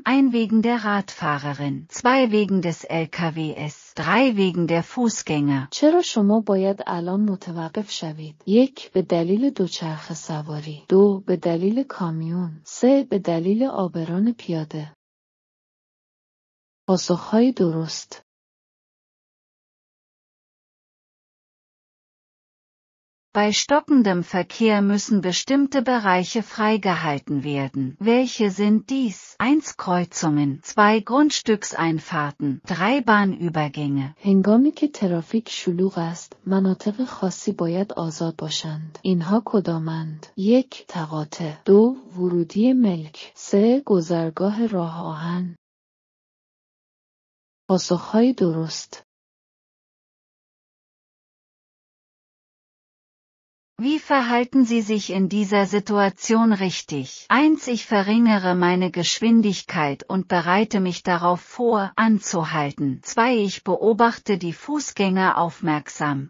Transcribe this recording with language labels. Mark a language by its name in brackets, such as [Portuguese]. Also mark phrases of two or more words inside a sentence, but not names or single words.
[German] 1 wegen der Radfahrerin, 2 wegen des LKWs, 3 wegen der Fußgänger. [Persian] چرا شما باید الان متوقف شوید؟ 1 به دلیل دوچرخه سواری، 2 به دلیل کامیون، 3 به دلیل عابران پیاده. پاسخهای درست. [German] Bei stockendem Verkehr müssen bestimmte Bereiche freigehalten werden. Welche sind dies? 1 Kreuzungen, 2 Grundstückseinfahrten, 3 Bahnübergänge. [Persian] هنگامی که ترافیک شلوغ است، مناطق خاصی باید آزاد باشند. اینها کدامند؟ 1 تقاطع، 2 ورودی ملک، 3 گذرگاه راه آهن. پاسخهای درست. [German] Wie verhalten Sie sich in dieser Situation richtig? 1 Ich verringere meine Geschwindigkeit und bereite mich darauf vor, anzuhalten. 2 Ich beobachte die Fußgänger aufmerksam.